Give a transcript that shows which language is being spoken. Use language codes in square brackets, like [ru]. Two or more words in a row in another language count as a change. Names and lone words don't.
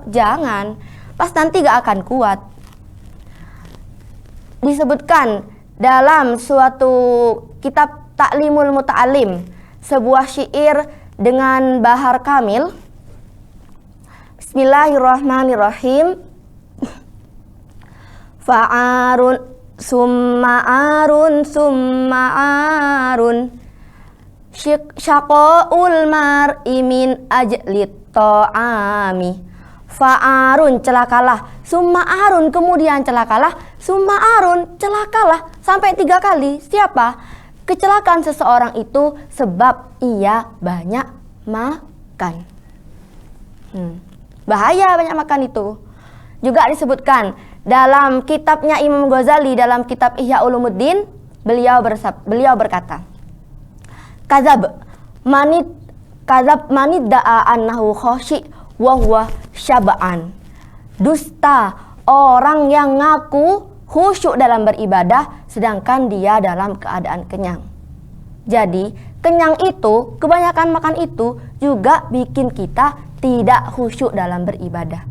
[id] Jangan, pas nanti gak akan kuat. Disebutkan dalam suatu kitab Ta'limul Muta'alim, sebuah syair dengan bahar kamil. [ar] Bismillahirrahmanirrahim. فعار ثم عار ثم عار شقاء المرء من أجل الطعام. [id] Fa'arun celakalah, [ar] ثم عار [id] kemudian celakalah, [ar] ثم عار [id] celakalah sampai 3 kali. Siapa? Kecelakaan seseorang itu sebab ia banyak makan. Bahaya banyak makan itu. Juga disebutkan dalam kitabnya Imam Ghazali, dalam kitab Ihya Ulumuddin, beliau berkata, [ar] كذب من ادعى أنه خاشع وهو شبعان. [id] Dusta orang yang ngaku khusyuk dalam beribadah sedangkan dia dalam keadaan kenyang. Jadi kenyang itu, kebanyakan makan itu juga bikin kita tidak khusyuk dalam beribadah.